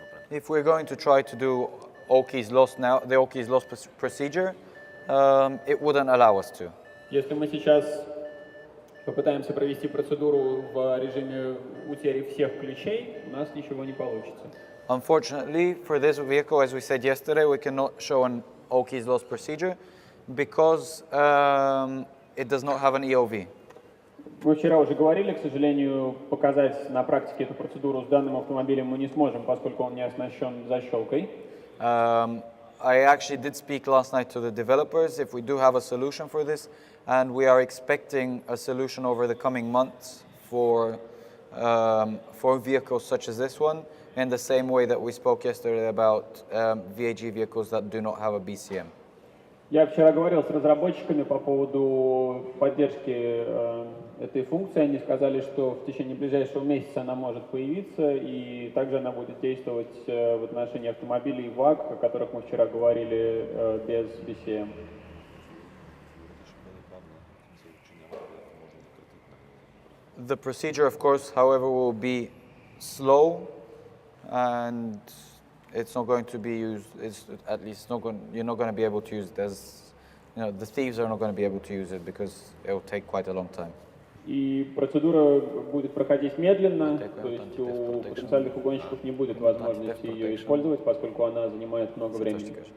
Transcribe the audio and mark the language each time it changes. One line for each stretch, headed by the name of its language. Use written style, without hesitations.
English: If we're going to try to do all keys lost now, the all keys lost procedure, it wouldn't allow us to.
Russian: Если мы сейчас попытаемся провести процедуру в режиме утери всех ключей, у нас ничего не получится.
English: Unfortunately, for this vehicle, as we said yesterday, we cannot show an all keys lost procedure because it does not have an EOV.
Russian: Мы вчера уже говорили, к сожалению, показать на практике эту процедуру с данным автомобилем мы не сможем, поскольку он не оснащен защелкой.
English: I actually did speak last night to the developers if we do have a solution for this, and we are expecting a solution over the coming months for vehicles such as this one, in the same way that we spoke yesterday about VAG vehicles that do not have a BCM.
Russian: Я вчера говорил с разработчиками по поводу поддержки этой функции. Они сказали, что в течение ближайшего месяца она может появиться, и также она будет действовать в отношении автомобилей VAG, о которых мы вчера говорили, без BCM.
English: The procedure, of course, however, will be slow, and it's not going to be used. You're not going to be able to use it as, the thieves are not going to be able to use it because it will take quite a long time.
Russian: И процедура будет проходить медленно, то есть у потенциальных угонщиков не будет возможности ее использовать, поскольку она занимает много времени.